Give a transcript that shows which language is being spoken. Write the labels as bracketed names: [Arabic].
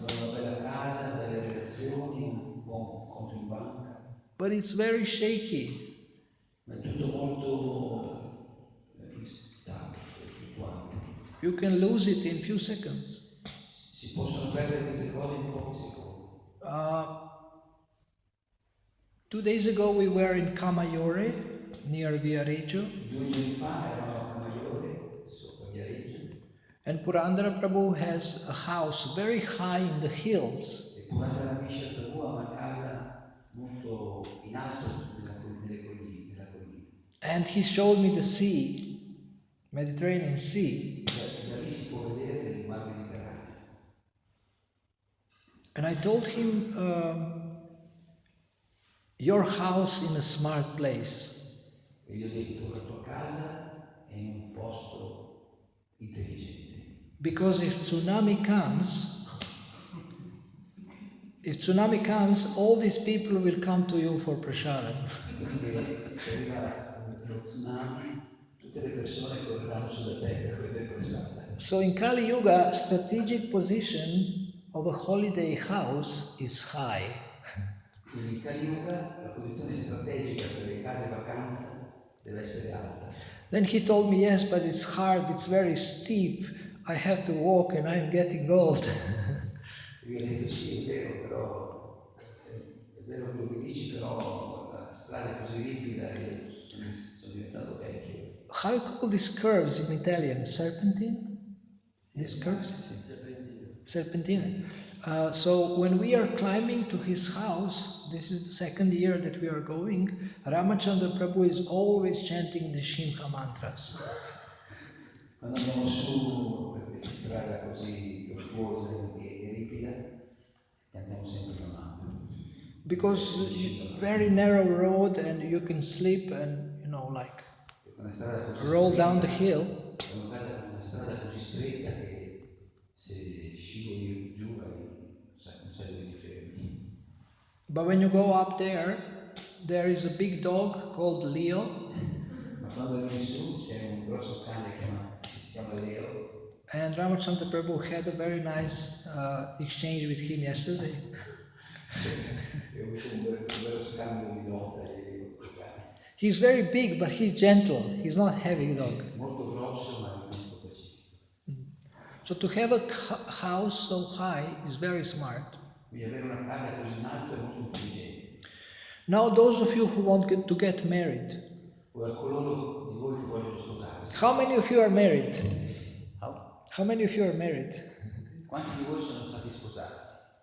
[Italian] Vogliamo una bella casa, belle relazioni, un buon conto in banca, [English] But it's very shaky. [Italian] ma è tutto molto instabile, fluttuante. [English] You can lose it in few seconds. [Italian] Si possono perdere queste cose in pochi secondi. [English] 2 days ago we were in Kamayore, near Viareggio, [Italian] 2 giorni fa eravamo a Camaiore, sopra Viareggio, [English] and Purandara Prabhu has a house very high in the hills. [Italian] e Purandara Prabhu ha una casa molto in alto nelle colline, nella collina. [English] And he showed me the sea, Mediterranean Sea. [Italian] Da lì si può vedere il mar Mediterraneo. [English] And I told him, your house in a smart place. [Italian] E gli ho detto, la tua casa è in un posto intelligente. [English] Because if tsunami comes, all these people will come to you for prasadam. [Italian] Perché se arriva lo tsunami, tutte le persone correranno sulla terra per prendere pressata. [English] So in Kali Yuga, strategic position of a holiday house is high. [Italian] Quindi in Kali Yuga la posizione strategica per le case vacanza deve essere alta. [English] Then he told me, yes, but it's hard, it's very steep. I have to walk and I'm getting old. [Italian] E io ho detto sì, è vero, però è vero quello che dici, però la strada è così ripida e io sono diventato vecchio. [English] How you call these curves in Italian? Serpentine? These curves? Serpentine. So when we are climbing to his house, this is the second year that we are going, Ramachandra Prabhu is always chanting the Shimha mantras. [Italian] Quando andiamo su per questa strada così tortuosa e ripida, cantiamo sempre la mantra. [English] Because very narrow road and you can slip and, like, roll down the hill. [Italian] È una strada così stretta che se scivoli giù non sai dove ti fermi. [English] But when you go up there is a big dog called Leo. [Italian] Ma quando arrivi su c'è un grosso cane che si chiama Leo. [English] And Ramachandra Prabhu had a very nice exchange with him yesterday. [Italian] E ho avuto un bello scambio di nota ieri con il cane. [English] He's very big, but he's gentle. He's not heavy dog. [Italian] Molto grosso ma molto pacifico. [English] So to have a house so high is very smart. [Italian] Quindi avere una casa così in alto è molto intelligente. [English] Now those of you who want to get married. [Italian] Ora coloro di voi che vogliono sposarsi. [English] How many of you are married? How many of you are married? [Italian] Quanti di voi sono stati sposati?